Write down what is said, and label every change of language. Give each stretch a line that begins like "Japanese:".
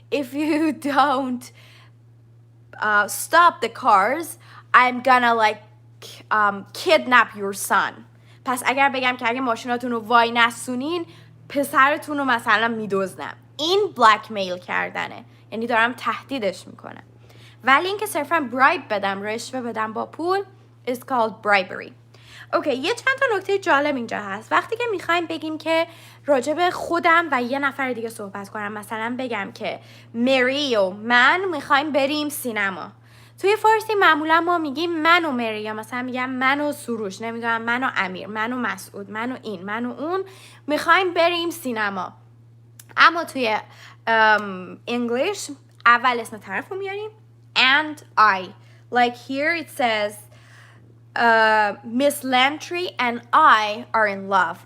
English: If you don't stop the cars, I'm gonna like kidnap your son.
Persian: پس اگر بگم که اگه ماشیناتون رو وای نسونین پسرتون رو مثلا میدزدم، این بلکمیل کردنه، یعنی دارم تهدیدش میکنم. ولی اینکه صرفا برایب بدم، رشوه بدم با پول
English: is called bribery.
Persian: اوکی، یه چند تا نکته جالب اینجا هست. وقتی که میخوایم بگیم که راجب خودم و یه نفر دیگه صحبت کنم، مثلا بگم که مری و من میخوایم بریم سینما، توی فارسی معمولا ما میگیم من و مری، یا مثلا میگم من و سروش، نمیدونم من و امیر، من و مسعود، من و این، من و اون میخوایم بریم سینما. اما توی انگلیش اول اسم طرف رو میاریم
English: and I. Like here it says Miss Lantry and I are in love.